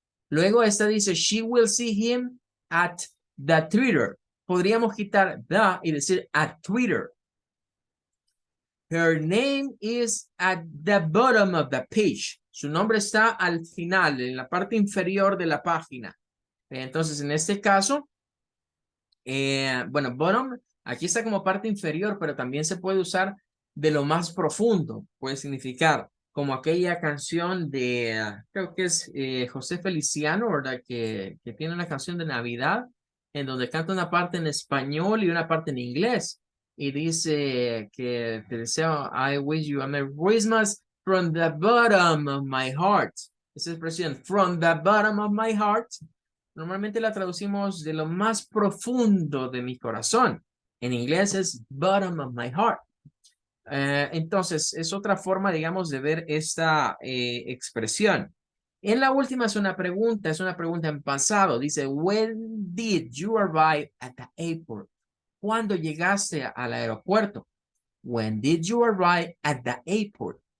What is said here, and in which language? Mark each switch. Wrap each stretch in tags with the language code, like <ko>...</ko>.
<es>Luego esta dice</es> <en>she will see him at the Twitter.</en> <es>Podríamos quitar the y decir at Twitter.</es> <en>Her name is at the bottom of the page.</en> <es>Su nombre está al final, en la parte inferior de la página. Entonces, en este caso, bueno, bottom, aquí está como parte inferior, pero también se puede usar de lo más profundo. Puede significar como aquella canción de, creo que es José Feliciano, ¿verdad? Que tiene una canción de Navidad en donde canta una parte en español y una parte en inglés. Y dice que te deseo,</es> <en>I wish you a Merry Christmas from the bottom of my heart.</en> <es>Esa expresión,</es> <en>from the bottom of my heart,</en> <es>normalmente la traducimos de lo más profundo de mi corazón. En inglés es</es> <en>bottom of my heart.</en> <es>Entonces, es otra forma, digamos, de ver esta expresión. En la última es una pregunta en pasado. Dice,</es> <en>when did you arrive at the airport?</en> <es>¿Cuándo llegaste al aeropuerto?</es> <en>When did you arrive at the airport?</en>